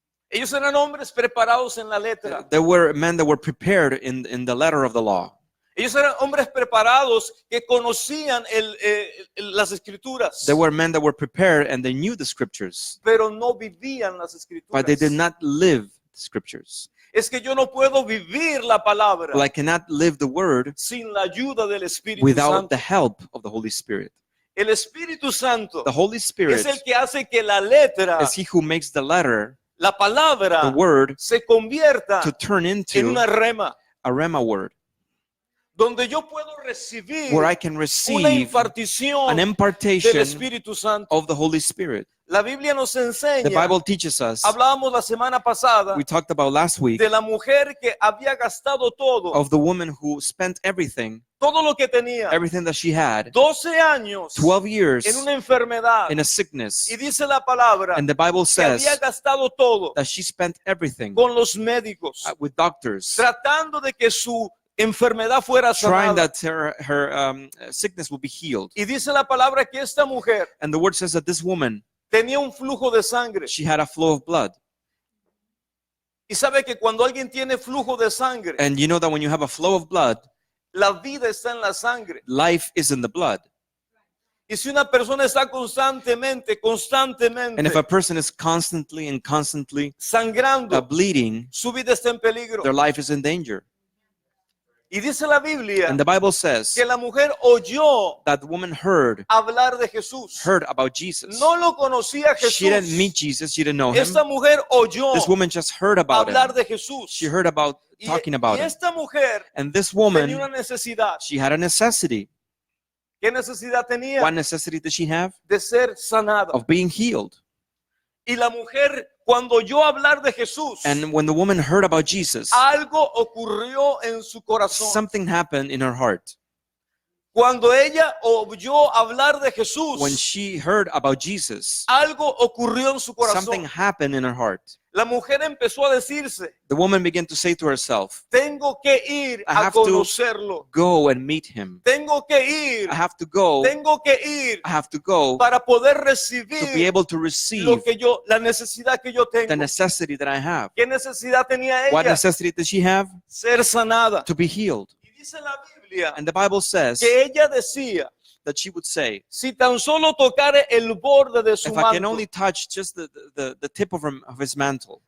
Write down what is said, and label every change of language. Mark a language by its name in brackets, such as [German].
[Spanish] Ellos eran hombres preparados en la letra. [English] There were men that were prepared in the letter of the law. [Spanish] Ellos eran hombres preparados que conocían las escrituras, [English] There were men that were prepared and they knew the scriptures, [Spanish] pero no vivían las escrituras. [English] but they did not live the scriptures. [Spanish] Es que yo no puedo vivir la palabra [English] Well, I cannot live the word [Spanish] sin la ayuda del Espíritu [English] without [Spanish] Santo. [English] the help of the Holy Spirit. [Spanish] El Espíritu Santo [English] The Holy Spirit [Spanish] es el que hace que la letra, [English] is He who makes the letter, [Spanish] la palabra, [English] the word, [Spanish] se convierta [English] to turn [Spanish] en [English] into [Spanish] una rema, [English] a rema word, [Spanish] donde yo puedo recibir [English] where I can [Spanish] una [English] receive [Spanish] impartición [English] an [Spanish] del [English] impartation [Spanish] Espíritu Santo. [English] of the Holy Spirit. [Spanish] La Biblia nos [English] The [Spanish] enseña, [English] Bible teaches us, [Spanish] hablábamos la semana pasada [English] we talked about last week, [Spanish] de la mujer que había gastado todo, [English] of the woman who spent everything [Spanish] todo lo que tenía, [English] that she had, [Spanish] 12 años [English] 12 years [Spanish] en una enfermedad. [English] in a sickness. [Spanish] Y dice la palabra [English] And the Bible [Spanish] que había [English] says [Spanish] gastado todo [English] that she spent everything [Spanish] con los médicos, [English] with doctors, [Spanish] tratando de que su enfermedad fuera [English] trying [Spanish] sanada. [English] that her sickness will be healed. [Spanish] Y dice la palabra que esta mujer [English] And the word says that this woman, [Spanish] tenía un flujo de sangre. [English] she had a flow of blood. [Spanish] Y sabe que cuando alguien tiene flujo de sangre, [English] And you know that when you have a flow of blood, [Spanish] la vida está en la sangre. [English] life is in the blood. [Spanish] Y si una persona está constantemente [English] And if a person is constantly [Spanish] sangrando, [English] bleeding, [Spanish] su vida está en peligro. [English] their life is in danger. [Spanish] Y dice la Biblia [English] And the Bible says [Spanish] que la mujer oyó [English] that the woman heard [Spanish] hablar de Jesús. [English] about Jesus. [Spanish] No lo conocía [English] She didn't meet [Spanish] Jesús. [English] Jesus. She didn't know him. [Spanish] Esta mujer oyó [English] This woman just heard about [Spanish] hablar [English] him. [Spanish] de Jesús. [English] She heard about [Spanish] Y, [English] talking [Spanish] y [English] about him. [Spanish] esta mujer [English] And this [Spanish] tenía [English] woman, [Spanish] una necesidad. [English] she had a necessity. [Spanish] ¿Qué necesidad tenía? [English] What necessity did she have? [Spanish] De ser sanada. [English] Of being healed. [Spanish] Y la mujer, cuando oyó hablar de Jesús, [English] And when the woman heard about Jesus, [Spanish] algo ocurrió en su corazón. [English] something happened in her heart. [Spanish] Cuando ella oyó hablar de Jesús, [English] When she heard about Jesus, [Spanish] algo ocurrió en su [English] something [Spanish] corazón. [English] happened in her heart. [Spanish] La mujer empezó a decirse, [English] The woman began to say to herself, [Spanish] tengo que ir [English] I [Spanish] a [English] have to [Spanish] conocerlo. [English] go and meet him. [Spanish] Tengo que ir, [English] I have to go. [Spanish] tengo que ir [English] I have to go [Spanish] para poder [English] to be [Spanish] recibir [English] able to [Spanish] lo [English] receive [Spanish] que yo, la necesidad que yo [English] the [Spanish] tengo. [English] necessity that I have. [Spanish] ¿Qué necesidad tenía [English] What [Spanish] ella? [English] necessity did she have? [Spanish] Ser sanada. [English] To be healed. [Spanish] Y dice la Biblia [English] And the Bible says [Spanish] que ella decía, [English] that she would say, [Spanish] si tan solo tocare el borde de su [English] if I can [Spanish] manto, [English] only touch just the tip of his mantle,